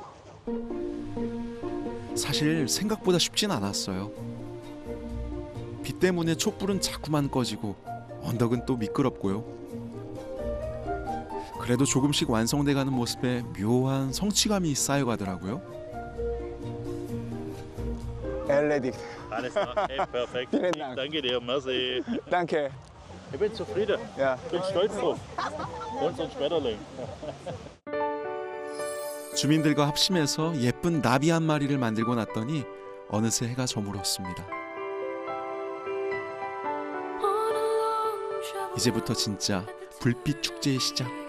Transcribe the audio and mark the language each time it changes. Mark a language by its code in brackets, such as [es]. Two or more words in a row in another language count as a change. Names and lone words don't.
[ko] 사실 생각보다 쉽진 않았어요. 비 때문에 촛불은 자꾸만 꺼지고 언덕은 또 미끄럽고요. 그래도 조금씩 완성돼가는 모습에 묘한 성취감이 쌓여가더라고요. [de] Erledigt. Alles klar, hey, perfekt. Vielen Dank. Danke dir, merci. Danke. Ich bin zufrieden. Ja. Ich bin stolz drauf. Und so ein Schmetterling. [ko] 주민들과 합심해서 예쁜 나비 한 마리를 만들고 났더니 어느새 해가 저물었습니다. 이제부터 진짜 불빛 축제의 시작.